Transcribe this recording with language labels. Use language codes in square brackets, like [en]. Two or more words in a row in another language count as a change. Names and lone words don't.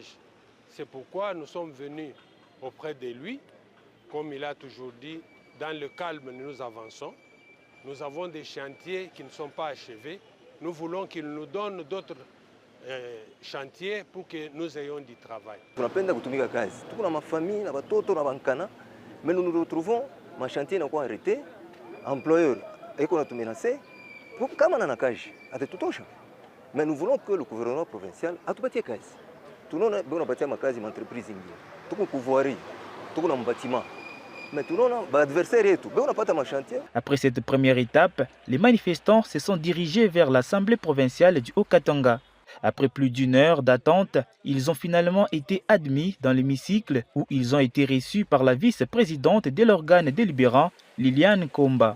[fr] C'est pourquoi nous sommes venus auprès de lui. Comme il a toujours dit, dans le calme, nous avançons. Nous avons des chantiers qui ne sont pas achevés. Nous voulons qu'il nous donne d'autres chantiers pour que nous ayons du travail. [sw] Tunapenda kutumika kazi. Tuko na mafamili na watoto na bankana, [fr] mais nous nous retrouvons ma chantier n'a pas arrêté. [sw] Employeur eko na tumenase pour kama na kazi atatutosha. [fr] Mais nous voulons que le gouvernement provincial [sw] atupatie kazi. Tunaona bwana batia makazi ma entreprise nyingi. Tuko kuvoirie, tuko na bâtiment. [fr] Après cette première étape, les manifestants se sont dirigés vers l'Assemblée provinciale du Haut-Katanga. Après plus d'une heure d'attente, ils ont finalement été admis dans l'hémicycle où ils ont été reçus par la vice-présidente de l'organe délibérant, Liliane Komba.